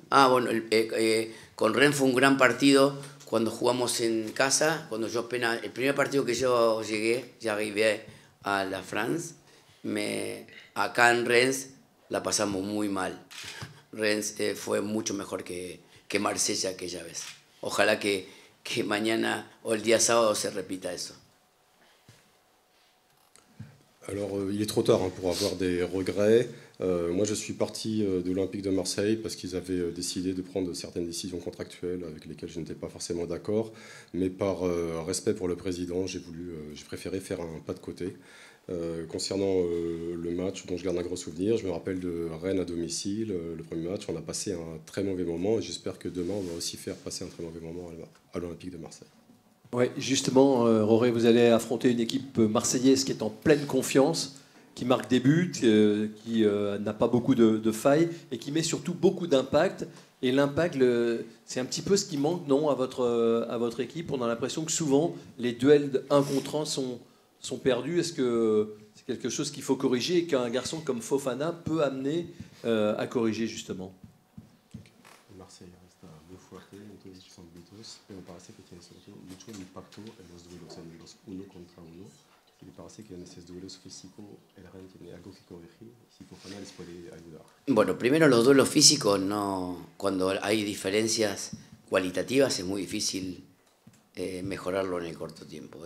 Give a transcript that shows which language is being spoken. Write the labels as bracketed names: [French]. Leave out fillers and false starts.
[Spanish] Bueno, con Rennes fue un gran partido cuando jugamos en casa, cuando yo apenas, el primer partido que yo llegué, ya arribé [French] a la France, [Spanish] acá en Rennes la pasamos muy mal. Rennes fue mucho mejor que Marsella aquella vez. Ojalá que mañana o el día sábado se repita eso. [French] Alors, il est trop tard pour avoir des regrets. Moi, je suis parti de l'Olympique de Marseille parce qu'ils avaient décidé de prendre certaines décisions contractuelles avec lesquelles je n'étais pas forcément d'accord. Mais par respect pour le président, j'ai préféré faire un pas de côté. Concernant le match dont je garde un gros souvenir, je me rappelle de Rennes à domicile, le premier match. On a passé un très mauvais moment et j'espère que demain, on va aussi faire passer un très mauvais moment à l'Olympique de Marseille. Ouais, justement, Roré, vous allez affronter une équipe marseillaise qui est en pleine confiance. qui marque des buts, qui n'a pas beaucoup de failles et qui met surtout beaucoup d'impact. Et l'impact, c'est un petit peu ce qui manque, non, à votre équipe. On a l'impression que souvent, les duels 1 contre 1 sont perdus. Est-ce que c'est quelque chose qu'il faut corriger et qu'un garçon comme Fofana peut amener à corriger, justement? [Spanish] Marseille está muy fuerte, entonces son mitos, pero parece que tiene mucho impacto en los duelos, en los uno contra uno. Y me parece que en esos duelos físicos el Rennes tiene algo que corregir y si Fofana les puede ayudar. Bueno, primero los duelos físicos, no, cuando hay diferencias cualitativas es muy difícil mejorarlo en el corto tiempo.